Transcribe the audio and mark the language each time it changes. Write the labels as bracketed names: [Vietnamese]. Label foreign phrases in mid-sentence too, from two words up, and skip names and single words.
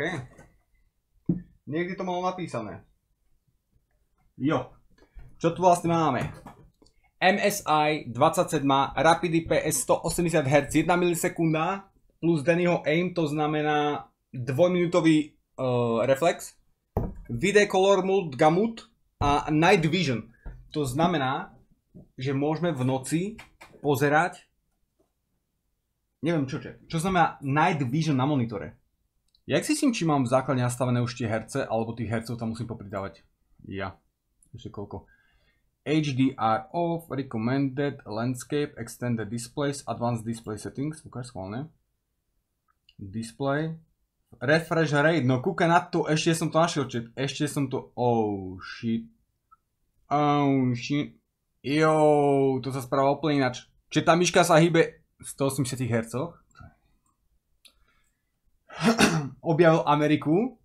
[Slovak] Niekde to malo napísané. Jo. Čo tu vlastne máme? MSI 27, Rapid IPS 180 Hz, 1 milisekunda plus Dannyho aim, to znamená 2-minútový reflex, [English] Video Color Mode Gamut [Slovak] a [English] Night Vision. [Slovak] To znamená, že môžeme v noci pozerať, neviem čo znamená [English] Night Vision [Slovak] na monitore. Jak si s tým, či mám v základe nastavené už tie herce, alebo tých hercov tam musím popridávať? Ja. Ešte koľko? [English] HDR off, recommended, landscape, extended displays, advanced display settings, [Slovak] ukáž schválne. Display. [English] Refresh rate, [Slovak] no kúka na to, ešte som to našiel, ešte som to, [English] oh shit. [Slovak] Jo, to sa správa úplne ináč. Čiže tá myška sa hýbe v 180 Hz. Objavil Ameriku.